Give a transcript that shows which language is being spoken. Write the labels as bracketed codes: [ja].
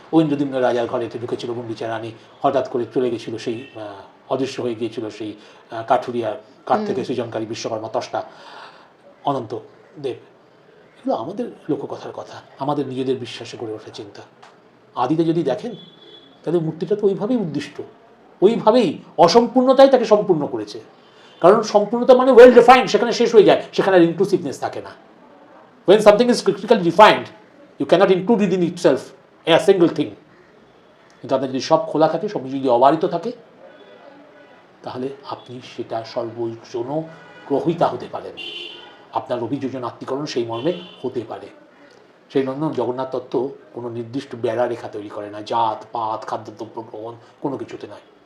[bn] ঐন্দ্রদ্যুম্ন রাজার ঘরে ঢুকেছিল গুন্ডিচা রানী, হঠাৎ করে চলে গেছিল সেই, অদৃশ্য হয়ে গিয়েছিল সেই কাঠুরিয়া, কাঠ থেকে সৃজনকারী বিশ্বকর্মা ত্বষ্টা অনন্ত দেব। এগুলো আমাদের লোককথার কথা, আমাদের নিজেদের বিশ্বাসে গড়ে ওঠা চিন্তা। আদিতে যদি দেখেন তাহলে মূর্তিটা তো ওইভাবেই উদ্দিষ্ট, ওইভাবেই অসম্পূর্ণতাই তাকে সম্পূর্ণ করেছে। কারণ সম্পূর্ণতা মানে ওয়েল ডিফাইন্ড, সেখানে শেষ হয়ে যায়, সেখানে আর ইনক্লুসিভনেস থাকে না। [en] When something is critically defined, you cannot include it in itself a single thing. [bn] কিন্তু আপনার যদি সব খোলা থাকে, সব যদি অবারিত থাকে, তাহলে আপনি সেটা সর্বজন গ্রহিতা হতে পারেন, আপনার অভিযোজন আত্মীকরণ সেই মর্মে হতে পারে। সেই জন্য জগন্নাথ তত্ত্ব কোনো নির্দিষ্ট বেড়া রেখা তৈরি করে না, জাত পাত খাদ্যদ্রব্য গ্রহণ কোনো কিছুতে নয়।